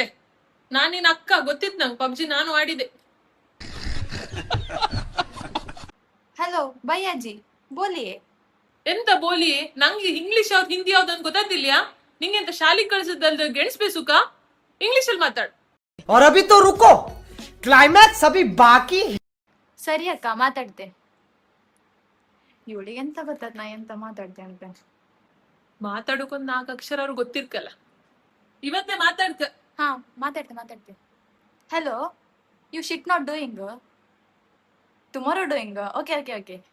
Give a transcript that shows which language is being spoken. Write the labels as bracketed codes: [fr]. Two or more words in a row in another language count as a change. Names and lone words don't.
[kn] ನಾನ್ ನಿನ್ ಅಕ್ಕ ಗೊತ್ತಿತ್ತು ನಂಗೆ, ಪಬ್ಜಿ ನಾನು ಆಡಿದೆ. [hi] हलो भैयाजी, बोलिए. [kn] ಎಂತ ಬೋಲಿ? ನಂಗೆ ಇಂಗ್ಲಿಷ್ ಯಾವ್ದು ಹಿಂದಿ ಯಾವ್ದು ಅಂತ ಗೊತ್ತಾಗ್ತಿಲ್ಯಾ? ನಿಂಗೆ ಎಂತ ಶಾಲಿಗೆ ಕಳ್ಸದಲ್ದ ಗೆಣಸ್ಬೇಸುಕ? ಇಂಗ್ಲಿಷ್ ಅಲ್ಲಿ ಮಾತಾಡು. [hi] और अभी तो रुको, क्लाइमैक्स अभी बाकी है. [kn] ಸರಿ ಅಕ್ಕ, ಮಾತಾಡ್ತೆ. ಇವಳಿಗೆ ಎಂತ ಗೊತ್ತದ ನಾ ಎಂತ ಮಾತಾಡ್ತೆ ಅಂತ. ಮಾತಾಡೋಕೊಂದ್ 4 ಅಕ್ಷರ ಅವ್ರು ಗೊತ್ತಿರ್ಕಲ್ಲ. ಇವತ್ತೇ ಮಾತಾಡ್ಕ. ಹಾ, ಮಾತಾಡ್ತೆ. ಹಲೋ, [en] you shit not doing tomorrow doing. [kn] ಓಕೆ.